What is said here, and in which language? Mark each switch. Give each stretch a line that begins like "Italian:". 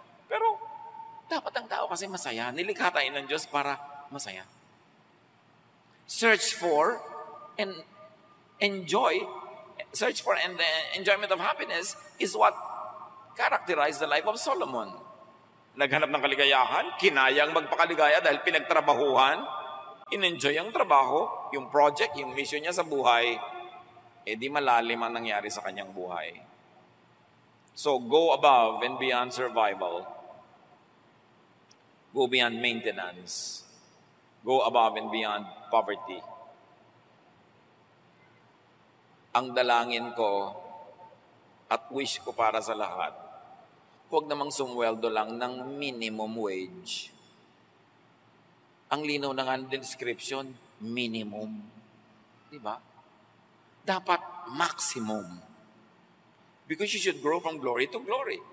Filipino: Pero dapat ang tao kasi masaya. Nilikha tayo ng Diyos para masaya.
English: Search for and enjoy. Search for and the enjoyment of happiness is what characterized the life of Solomon.
Filipino: Naghanap ng kaligayahan, kinayang magpakaligaya dahil pinagtrabahuhan, in-enjoy ang trabaho, yung project, yung mission niya sa buhay, eh di malalim ang nangyari sa kanyang buhay.
English: So, go above and beyond survival. Go beyond maintenance. Go above and beyond poverty.
Filipino: Ang dalangin ko at wish ko para sa lahat, huwag namang sumweldo lang ng minimum wage. Ang linaw na nga ng description, minimum. Di ba? Dapat maximum.
English: Because you should grow from glory to glory.